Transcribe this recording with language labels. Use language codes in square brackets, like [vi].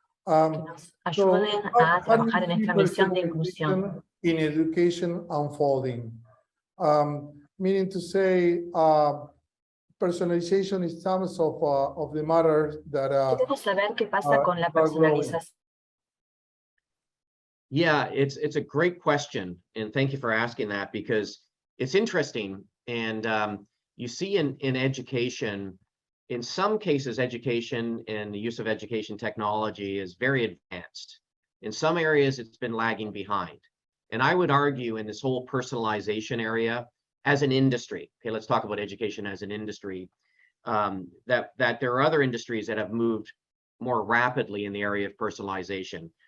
[es] Nos ayuden a trabajar en esta misión de inclusión. [en] In education unfolding, meaning to say, personalization is some of the matters that [es] Queremos saber qué pasa con la personalización. [en] Yeah, it's a great question, and thank you for asking that, because it's interesting. And you see in education, in some cases, education and the use of education technology is very advanced. In some areas, it's been lagging behind. And I would argue in this whole personalization area, as an industry, okay, let's talk about education as an industry, that there are other industries that have moved more rapidly in the area of personalization.